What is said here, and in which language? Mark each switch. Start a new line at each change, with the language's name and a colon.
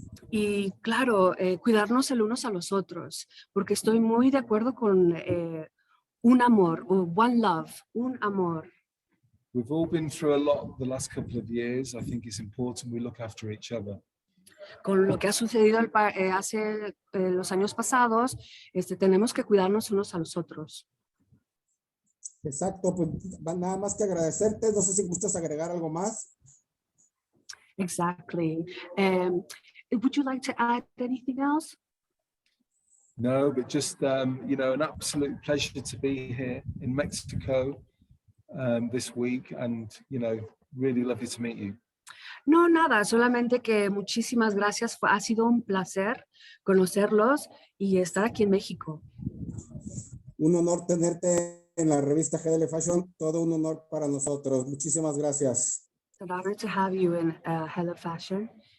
Spanish: Y claro, cuidarnos el unos a los otros, porque estoy muy de acuerdo con un amor, one love, un amor.
English: We've all been through a lot the last couple of years. I think it's important we look after each other.
Spanish: Con lo que ha sucedido hace los años pasados, tenemos que cuidarnos unos a los otros. Exacto, pues nada más que agradecerte. No sé si gustas agregar algo más.
English: Exactly. Would you like to add anything else? No, but just an absolute pleasure to be here in Mexico this week, and really lovely to meet you.
Spanish: No, nada, solamente que muchísimas gracias. Ha sido un placer conocerlos y estar aquí en México. Un honor tenerte en la revista GDL Fashion. Todo un honor para nosotros. Muchísimas gracias.
English: It's an honor to have you in Hello Fashion.